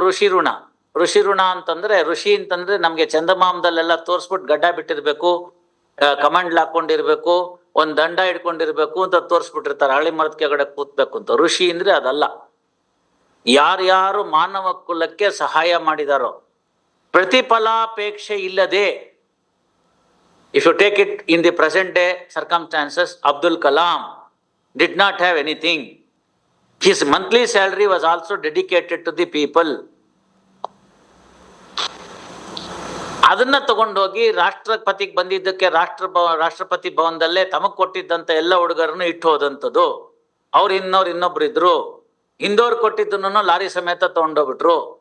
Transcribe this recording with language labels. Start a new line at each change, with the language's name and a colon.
Kannada: ಋಷಿ ಋಣ, ಋಷಿ ಋಣ ಅಂತಂದ್ರೆ, ಋಷಿ ಅಂತಂದ್ರೆ ನಮ್ಗೆ ಚಂದಮಾಮದಲ್ಲೆಲ್ಲ ತೋರಿಸ್ಬಿಟ್ಟು ಗಡ್ಡ ಬಿಟ್ಟಿರ್ಬೇಕು, ಕಮಂಡ್ಲ್ ಹಾಕೊಂಡಿರ್ಬೇಕು, ಒಂದ್ ದಂಡ ಹಿಡ್ಕೊಂಡಿರ್ಬೇಕು ಅಂತ ತೋರಿಸ್ಬಿಟ್ಟಿರ್ತಾರೆ, ಹಳ್ಳಿ ಮರದ ಕೆಳಗಡೆ ಕೂತ್ಬೇಕು ಅಂತ. ಋಷಿ ಅಂದ್ರೆ ಅದಲ್ಲ. ಯಾರ್ಯಾರು ಮಾನವ ಕುಲಕ್ಕೆ ಸಹಾಯ ಮಾಡಿದಾರೋ, ಪ್ರತಿಫಲಾಪೇಕ್ಷೆ ಇಲ್ಲದೆ,
English: If you take it in the present day circumstances, Abdul Kalam did not have anything. His monthly salary was also dedicated to the people.
Kannada: ಅದನ್ನ ತಗೊಂಡೋಗಿ ರಾಷ್ಟ್ರಪತಿಗೆ ಬಂದಿದ್ದಕ್ಕೆ ರಾಷ್ಟ್ರಪತಿ ಭವನದಲ್ಲೇ ತಮಗ್ ಕೊಟ್ಟಿದ್ದಂತ ಎಲ್ಲ ಹುಡುಗರನ್ನು ಇಟ್ಟು ಹೋದಂಥದ್ದು. ಅವ್ರು ಇನ್ನೊಬ್ರು ಇದ್ರು, ಹಿಂದೋರ್ ಕೊಟ್ಟಿದ್ದನ್ನು ಲಾರಿ ಸಮೇತ ತಗೊಂಡೋಗ್ಬಿಟ್ರು.